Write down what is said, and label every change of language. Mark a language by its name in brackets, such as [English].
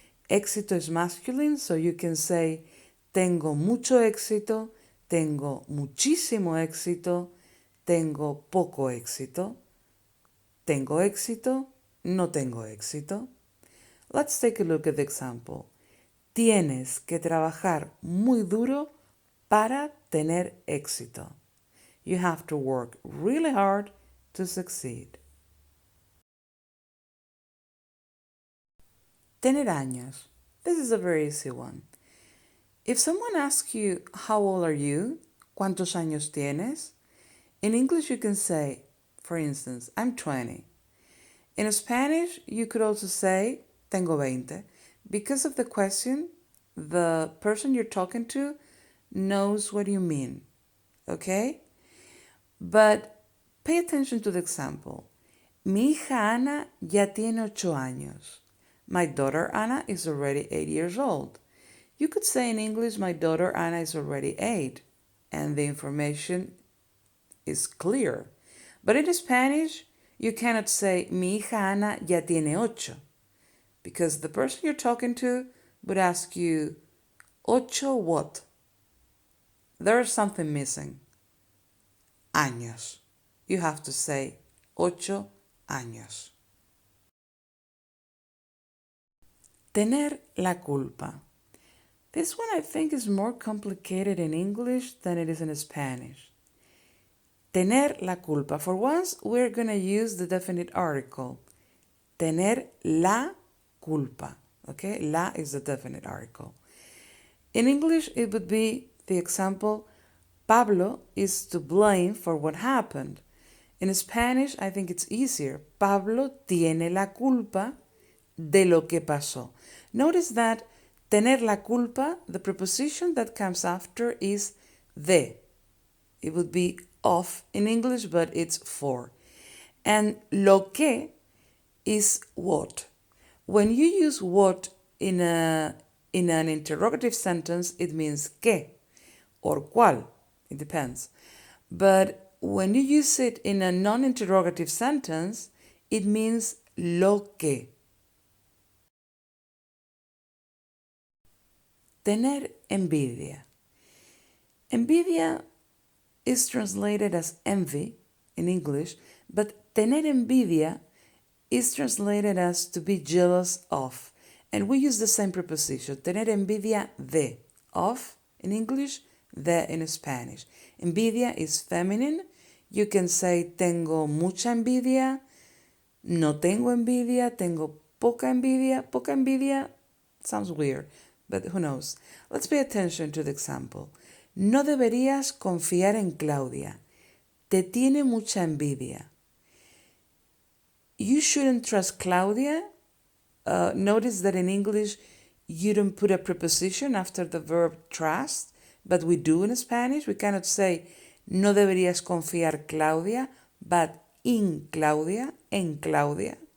[Spanish] Éxito [English] is masculine, so you can say [Spanish] tengo mucho éxito, tengo muchísimo éxito, tengo poco éxito, tengo éxito, no tengo éxito. [English] Let's take a look at the example. [Spanish] Tienes que trabajar muy duro para tener éxito. [English] You have to work really hard to succeed. [Spanish] Tener años. [English] This is a very easy one. If someone asks you, how old are you? [Spanish] ¿Cuántos años tienes? [English] In English, you can say, for instance, I'm 20. In Spanish, you could also say, [Spanish] tengo 20. [English] Because of the question, the person you're talking to knows what you mean, okay? But pay attention to the example. [Spanish] Mi hija Ana ya tiene 8 años. [English] My daughter Anna is already 8 years old. You could say in English, my daughter Anna is already 8, and the information is clear. But in Spanish, you cannot say, [Spanish] mi hija Ana ya tiene 8, [English] because the person you're talking to would ask you, ocho what? There's something missing. Años. You have to say, 8 años. [Spanish] Tener la culpa. [English] This one I think is more complicated in English than it is in Spanish. [Spanish] Tener la culpa. [English] For once, we're going to use the definite article. [Spanish] Tener la culpa. [English] Okay, la is the definite article. In English, it would be the example, Pablo is to blame for what happened. In Spanish, I think it's easier. [Spanish] Pablo tiene la culpa de lo que pasó. [English] Notice that [Spanish] tener la culpa, [English] the preposition that comes after is de. It would be of in English, but it's for. And lo que is what. When you use what in an interrogative sentence, it means que or cuál. It depends. But when you use it in a non-interrogative sentence, it means lo que. Tener envidia. Envidia is translated as envy in English, but tener envidia is translated as to be jealous of. And we use the same preposition, [Spanish] tener envidia de, [English] of in English, de in Spanish. Envidia is feminine. You can say [Spanish] tengo mucha envidia, no tengo envidia, tengo poca envidia. Poca envidia [English] sounds weird, but who knows. Let's pay attention to the example. [Spanish] No deberías confiar en Claudia. Te tiene mucha envidia. [English] You shouldn't trust Claudia. Notice that in English, you don't put a preposition after the verb trust, but we do in Spanish. We cannot say [Spanish] no deberías confiar Claudia, [English] but in Claudia, [Spanish] en Claudia.